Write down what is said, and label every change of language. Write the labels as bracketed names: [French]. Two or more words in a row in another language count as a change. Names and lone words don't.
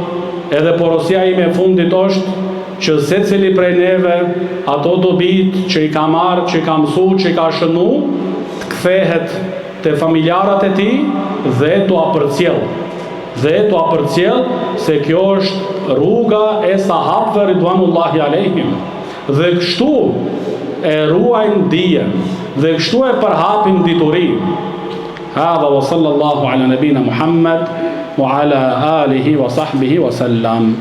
[Albanian] Edhe porosia ime e fundit është që secili prej neve ato dobit që i ka marrë, që i ka mësuar, që i ka shënu, të kthehet te familjarët e tij dhe t'u apërcjell. Se kjo është rruga e sahabëve [Arabic] رضوان الله عليهم. [Albanian] Dhe kështu e ruajnë dijen, dhe kështu e përhapin diturinë. [Arabic] هذا وصلى الله على نبينا محمد وعلى آله وصحبه وسلم.